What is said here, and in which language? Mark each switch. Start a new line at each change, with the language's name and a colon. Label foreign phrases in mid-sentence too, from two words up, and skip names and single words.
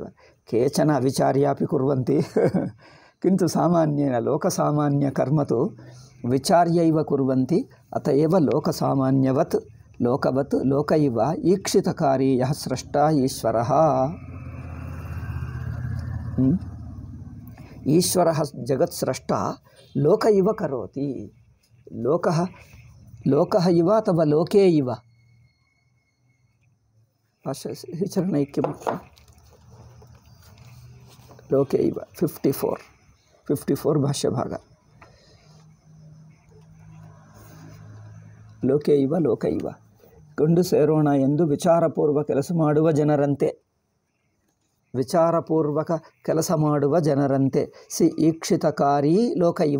Sanskrit: ಕೇಚನ ಅವಿಚಾರ್ಯಾಪಿ ಕುರ್ವಂತಿ ಕಿಂತು ಸಾಮಾನ್ಯೇನ ಲೋಕಸಾಮಾನ್ಯ ಕರ್ಮ ತು ವಿಚಾರ್ಯ ಇವ ಕುರ್ವಂತಿ. ಅತ ಏವ ಲೋಕಸಾಮಾನ್ಯವತ್ ಲೋಕವತ್ ಲೋಕ ಇವ ಈಕ್ಷಿತಕಾರಿ ಯಃ ಸ್ರಷ್ಟ ಈಶ್ವರಃ. ಈಶ್ವರಃ ಜಗತ್ಸ್ರಷ್ಟ ಲೋಕ ಇವ ಕರೋತಿ. ಲೋಕಃ ಇವ ಅಥವಾ ಲೋಕೇ ಇವ ವಿಚರಣೈಕ್ಯ ಲೋಕೆ ಇವ 54 ಭಾಷ್ಯ ಭಾಗ. ಲೋಕೆ ಇವ ಲೋಕ ಇವ
Kannada: ಕೊಂಡು ಸೇರೋಣ ಎಂದು ವಿಚಾರಪೂರ್ವಕ ಕೆಲಸ ಮಾಡುವ ಜನರಂತೆ ಸಿ
Sanskrit: ಈಕ್ಷಿತಕಾರಿ ಲೋಕ ಇವ.